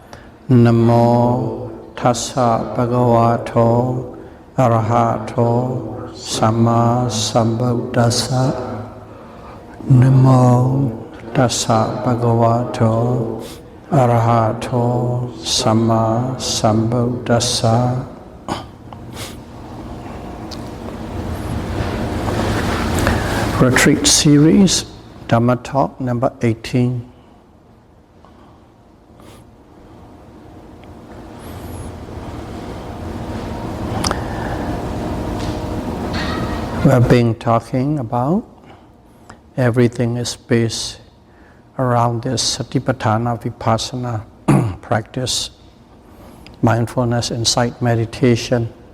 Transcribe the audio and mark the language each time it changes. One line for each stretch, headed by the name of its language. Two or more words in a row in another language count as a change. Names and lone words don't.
Pali: Namo tassa bhagavato arahato samma sambuddhassa. Namo tassa bhagavato arahato samma sambuddhassa.
English: Retreat series, Dhamma talk number 18. We have been talking about everything is based around this
Pali: Satipatthana Vipassana
English: practice, mindfulness, insight, meditation.